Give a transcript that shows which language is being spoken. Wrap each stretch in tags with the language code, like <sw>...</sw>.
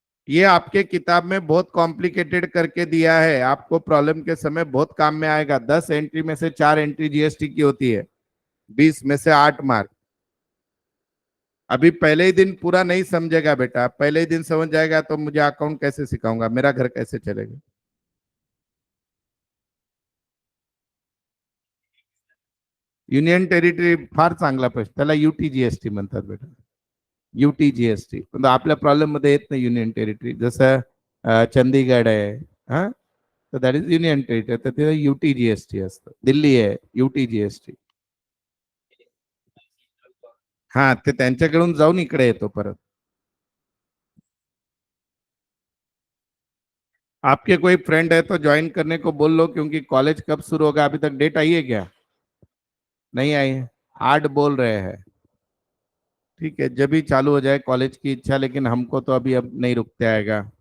<hi>ये आपके किताब में बहुत कॉम्प्लिकेटेड करके दिया है, आपको प्रॉब्लम के समय बहुत काम में आएगा। 10 एंट्री में से 4 एंट्री जीएसटी की होती है, 20 में से 8 मार्क। अभी पहले ही दिन पूरा नहीं समझेगा बेटा, पहले ही दिन समझ जाएगा तो मुझे अकाउंट कैसे सिखाऊंगा, मेरा घर कैसे चलेगा।</hi> <mr>युनियन टेरिटरी फार चांगला प्रश्न, त्याला युटीजीएसटी म्हणतात बेटा, युटीजीएसटी. पण आपल्या प्रॉब्लेम मध्ये येत नाही युनियन टेरिटरी, जसं चंदीगड आहे, हा, तर</mr> <en>that is union territory,</en> <mr>तर ते युटीजीएसटी असतं. दिल्ली आहे युटीजीएसटी. हा, ते त्यांच्याकडून जाऊन इकडे येतो परत.</mr> <hi>आपके कोई फ्रेंड है तो ज्वाइन करने को बोल लो, क्योंकि कॉलेज कब शुरू होगा, अभी तक डेट आई है क्या, नहीं आई है, 8 बोल रहे हैं। ठीक है, जब भी चालू हो जाए कॉलेज की इच्छा, लेकिन हमको तो अभी अब नहीं रुकते आएगा।</hi>